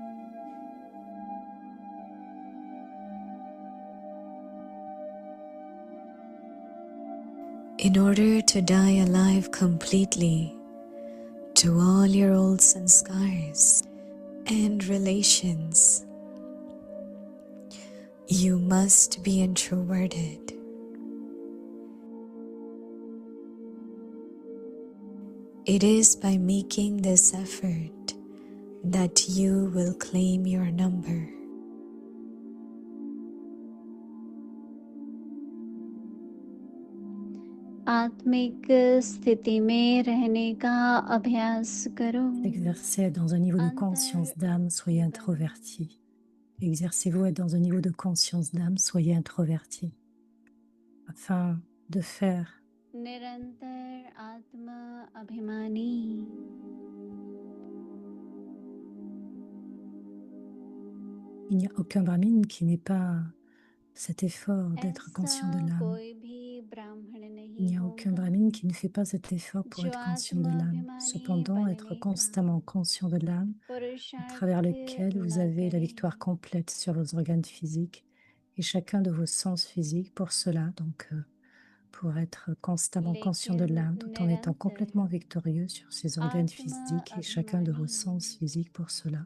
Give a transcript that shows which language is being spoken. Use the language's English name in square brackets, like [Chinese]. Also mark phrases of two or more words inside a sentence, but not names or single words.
[English] In order to die alive completely to all your old sanskars and relations, you must be introverted. It is by making this effort that you will claim your number. [Hindi] आत्मिक स्थिति में रहने का अभ्यास करो. [French] Exercez dans un niveau de conscience d'âme, soyez introverti. Exercez-vous à être dans un niveau de conscience d'âme, soyez introverti. Afin de faire [Hindi] निरंतर आत्मा अभिमानी. [French] il n'y a aucun brahmine qui n'ait pas cet effort d'être conscient de l'âme. [Hindi] कोई भी ब्राह्मण [French] Il n'y [Hindi] नहीं [French] a aucun brahmine qui ne fait pas cet effort pour être conscient de l'âme. Cependant, être constamment conscient de l'âme, à travers lequel vous avez la victoire complète sur vos organes physiques et chacun de vos sens physiques pour cela, donc pour être constamment conscient de l'âme tout en étant complètement victorieux sur ces organes physiques et chacun de vos sens physiques pour cela.